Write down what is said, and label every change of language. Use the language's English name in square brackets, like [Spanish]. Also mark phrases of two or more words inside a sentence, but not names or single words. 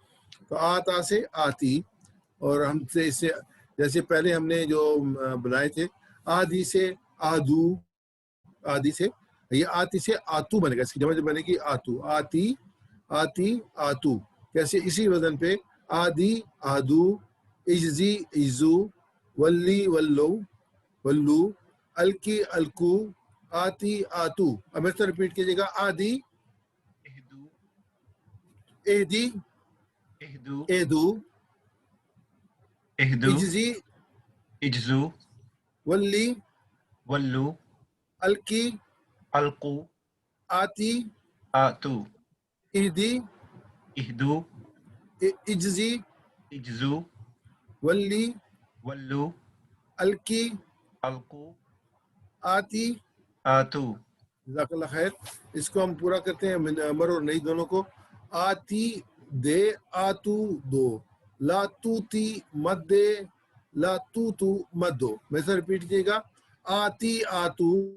[Urdu] تو آتا سے آتی، اور ہم سے اس سے جیسے پہلے ہم نے جو بنائے تھے آدھی سے آدو، آدھی سے یہ آتی سے آتو بنے گا، اس کی جمع بنے گی آتو، [Arabic] آتی آتی آتو. [Urdu] کیسے؟ اسی وزن پہ [Arabic] آدی آدو، اجزی اجزو، ولی ولو ولو، الکی الکو، آتی آتو. [Urdu] اب اس طرح ریپیٹ کیجیے گا، [Arabic] آدی اہدو ایدی اہدو ایدو، اہدو اجزی اجزو ولی ولو الکی القو آتی آتو اہدی اہدو اجزی اجزو ولی ولو الکی القو آتی. آتو. جزاک اللہ خیر. [Urdu] اس کو ہم پورا کرتے ہیں امر اور نئی دونوں کو. آتی دے آتو دو، [Arabic] لا توتی [Urdu] مت دے، [Arabic] لا تو [Urdu] مت دو. میں سے ریپیٹ کیجیے گا، آتی آتو،